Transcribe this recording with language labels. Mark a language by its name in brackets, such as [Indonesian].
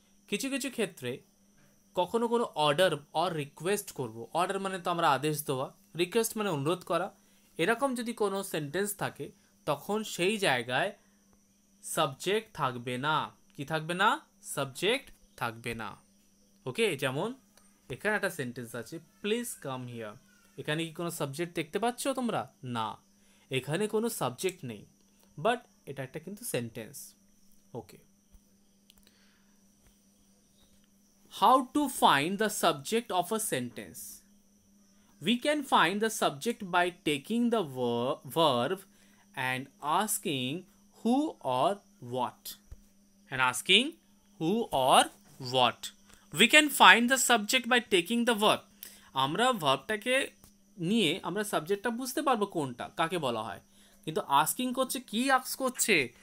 [Bangla] কিছু কিছু ক্ষেত্রে কখনো কোনো অর্ডার অর রিকোয়েস্ট করব, অর্ডার মানে তো আমরা আদেশ দেওয়া, রিকোয়েস্ট মানে অনুরোধ করা, এরকম যদি কোনো সেন্টেন্স থাকে তখন সেই জায়গায় সাবজেক্ট থাকবে না। কি থাকবে না? সাবজেক্ট থাকবে না। ওকে, যেমন এখানে একটা সেন্টেন্স আছে, [English] Please come here. [Bangla] এখানে কি কোনো সাবজেক্ট দেখতে পাচ্ছ তোমরা? না, এখানে কোনো সাবজেক্ট নেই, বাট এটা একটা কিন্তু sentence. [English] Okay, how to find the subject of a sentence? We can find the subject by taking the verb and asking who or what. And asking who or what. We can find the subject by taking the verb. [Bangla] আমরা ভার্বটাকে নিয়ে আমরা সাবজেক্টটা বুঝতে পারবো কোনটা কাকে বলা হয়, কিন্তু আস্কিং করছে, কি আস্ক করছে?